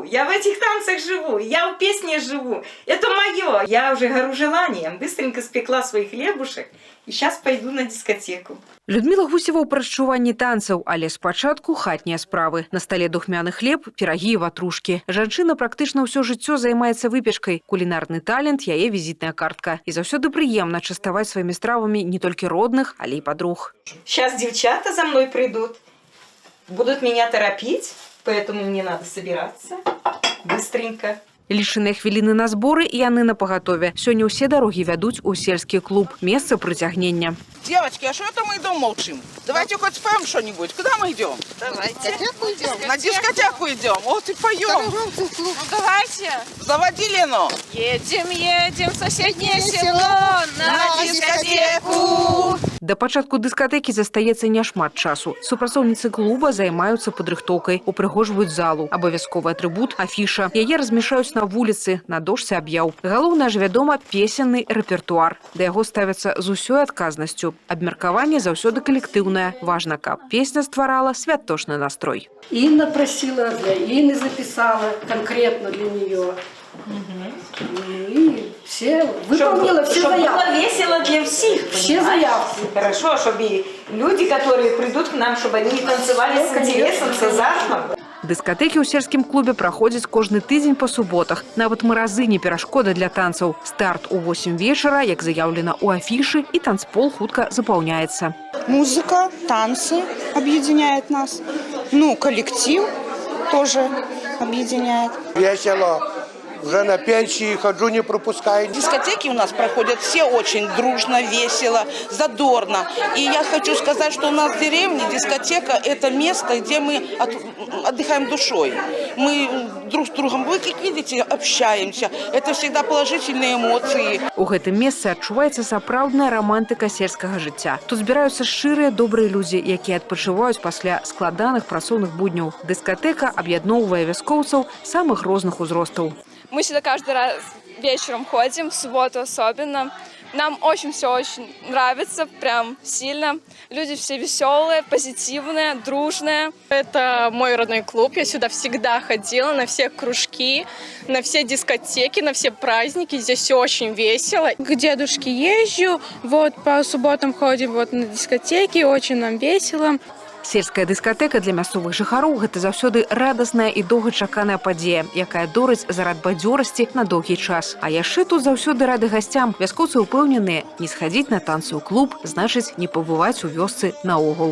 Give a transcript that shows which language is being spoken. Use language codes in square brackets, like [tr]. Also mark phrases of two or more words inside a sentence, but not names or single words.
[ru] я в этих танцах живу, я в песне живу. Это мое. Я уже горю желанием, быстренько спекла своих хлебушек и сейчас пойду на дискотеку. [be] Людмила Гусева ў прачуванні танцаў, але спачатку хатнія справы. На стале духмяны хлеб, пірагі і ватрушкі. Жанчына практычна ўсё жыццё займаецца выпечкай. Кулінарны талент – яе візітная картка. І заўсёды прыемна частаваць сваімі стравамі не толькі родных, але і падруг. [ru] Сейчас девчата за мной придут, будут меня торопить, поэтому мне надо собираться быстренько. [be] Лічаныя хвіліны на зборы і яны на пагатове. Сёння ўсе дарогі вядуць у сельскі клуб. Месца прыцягнення. [ru] Девочки, а что это мы идем молчим? Давайте хоть споем что-нибудь. Куда мы идем? Давайте. На дискотеку идем. Вот и поем. Ну, давайте. Заводи Лену. Едем в соседнее село на дискотеку. [be] Да пачатку дыскатэкі застаецца няшмат часу. Супрацоўніцы клуба займаюцца падрыхтоўкай, упрыгожваюць залу. Абавязковы атрыбут – афіша. Яе размяшаюць на вуліцы, на дошцы аб'яў. Галоўнае ж, вядома, песенны рэпертуар. Да яго ставяцца з усёй адказнасцю. Абмеркаванне заўсёды калектыўнае. Важна, каб песня стварала святочны настрой. [ru] Инна просила, для Инны записала конкретно для нее. И все выполнила все чтобы заявки. было весело для всех. Все заявки. Хорошо, чтобы люди, которые придут к нам, чтобы они танцевали с интересом, с азартом. Дыскатэкі ў сельскім клубе праходзяць кожны тыдзень па суботах. Нават маразы не перашкода для танцаў. Старт у 8 вечара, як заяўлена ў афішы, і танцпол хутка запаўняецца. Музыка, танцы объединяет нас. Ну, коллектив тоже объединяет. Весело. Уже на пенсии хожу, не пропускаю. Дискотеки у нас проходят все очень дружно, весело, задорно. И я хочу сказать, что у нас в деревне дискотека – это место, где мы отдыхаем душой. Мы друг с другом, вы как видите, общаемся. Это всегда положительные эмоции. [be] У гэтым месцы адчуваецца сапраўдная романтыка сельскага жыцця. Тут збіраюцца шчырыя добрыя людзі, якія адпачываюць пасля складаных працоўных будняў. Дыскатэка аб'ядноўвае вяскоўцаў самых розных узростаў. [ru] Мы сюда каждый раз вечером ходим, в субботу особенно. Нам все очень нравится, прям сильно. Люди все веселые, позитивные, дружные. Это мой родной клуб. Я сюда всегда ходила на все кружки, на все дискотеки, на все праздники. Здесь все очень весело. К дедушке езжу, вот по субботам ходим вот на дискотеки, очень нам весело. [be] Сельская дыскатэка для мясцовых жыхароў – гэта заўсёды радасная і доўгачаканая падзея, якая дорыць зарад бадзёрасці на доўгі час. А яшчэ тут заўсёды рады гасцям. Вяскоўцы ўпэўненыя, не схадзіць на танцы ў клуб, значыць не пабываць у вёсцы наогул.